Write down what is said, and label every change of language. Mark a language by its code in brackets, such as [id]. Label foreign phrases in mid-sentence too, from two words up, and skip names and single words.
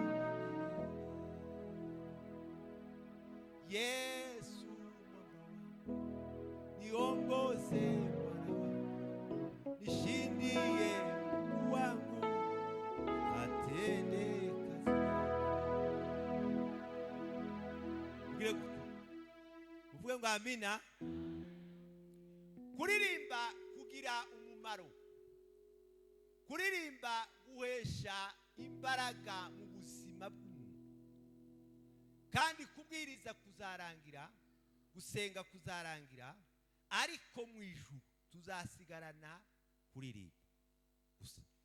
[sw] Yesu niongoze Bwana wangu, nishindie Mungu wangu, atende kazi yako. [rw] Uvuge ngo amina. Kuririmba kugira umumaro, kuririmba guhesha imbaraga mu buzima bw'umuntu, kandi kubwiriza kuzarangira, gusenga kuzarangira, ariko mu ijuru tuzasigarana kuririmba gusa.